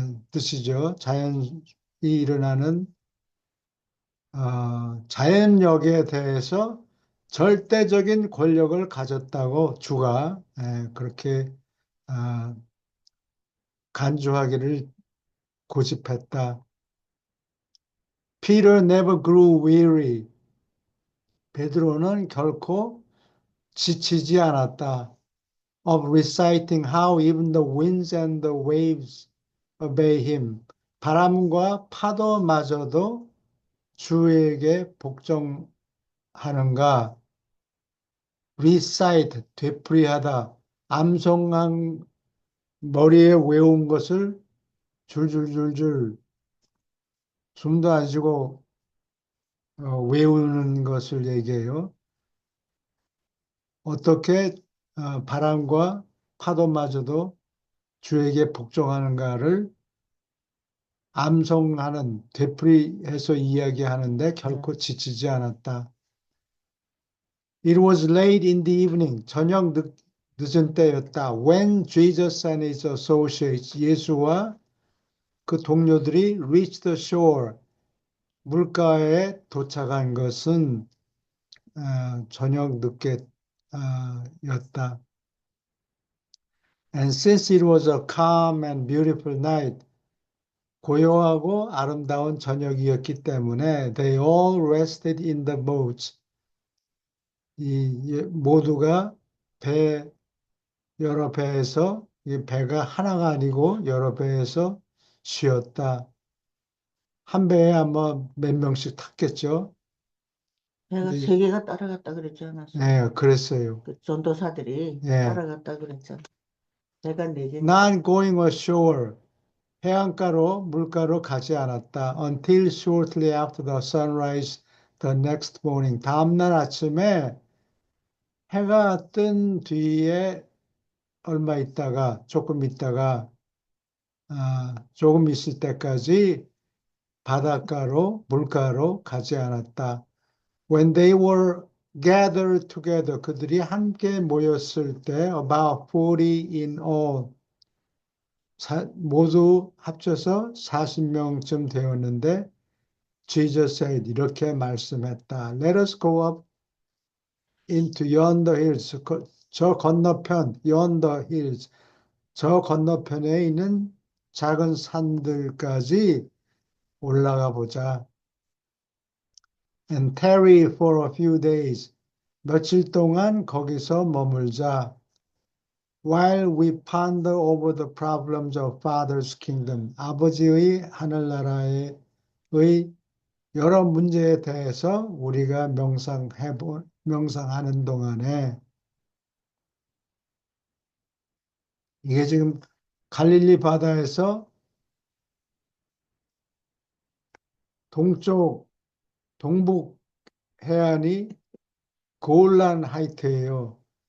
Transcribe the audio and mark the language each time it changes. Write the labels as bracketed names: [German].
[Korean] 뜻이죠. 자연이 일어나는 자연력에 대해서 절대적인 권력을 가졌다고 주가 그렇게 아, 간주하기를 고집했다. [English] Peter never grew weary. [Korean] 베드로는 결코 지치지 않았다. [English] Of reciting how even the winds and the waves obey him. [Korean] 바람과 파도마저도 주에게 복종하는가? Recite, 되풀이하다. 암송한 머리에 외운 것을 줄줄줄줄 숨도 안 쉬고 외우는 것을 얘기해요. 어떻게 바람과 파도마저도 주에게 복종하는가를 암송하는, 되풀이해서 이야기하는데 결코 지치지 않았다. [English] It was late in the evening. [Korean] 저녁 늦은 때였다. [English] When Jesus and his associates, [Korean] 예수와 그 동료들이 [English] reached the shore, [Korean] 물가에 도착한 것은 저녁 늦게 였다. [English] And since it was a calm and beautiful night, [Korean] 고요하고 아름다운 저녁이었기 때문에 [English] they all rested in the boats. [Korean] 모두가 여러 배에서 이 배가 하나가 아니고 여러 배에서 쉬었다. 한 배에 아마 몇 명씩 탔겠죠. 배가 네. 3개가 따라갔다 그랬지 않았어? 네, 그랬어요. 그 전도사들이 예. 따라갔다 그랬잖아. 배가 4개니까. [English] Not going ashore. [Korean] 해안가로 물가로 가지 않았다. [English] Until shortly after the sunrise the next morning. [Korean] 다음날 아침에 해가 뜬 뒤에 얼마 있다가 조금 있다가 조금 있을 때까지 바닷가로 물가로 가지 않았다. [English] When they were gathered together, [Korean] 그들이 함께 모였을 때 [English] about 40 in all, [Korean] 모두 합쳐서 40명쯤 되었는데 [English] Jesus said, [Korean] 이렇게 말씀했다. [English] Let us go up into yonder hills. [Korean] 저 건너편, [English] yonder hills. [Korean] 저 건너편에 있는 작은 산들까지 올라가 보자. [English] And tarry for a few days. [Korean] 며칠 동안 거기서 머물자. [English] While we ponder over the problems of Father's kingdom. [Korean] 아버지의 하늘나라의 여러 문제에 대해서 우리가 명상하는 동안에 이게 지금 갈릴리 바다에서 동북 해안이 골란 하이트예요.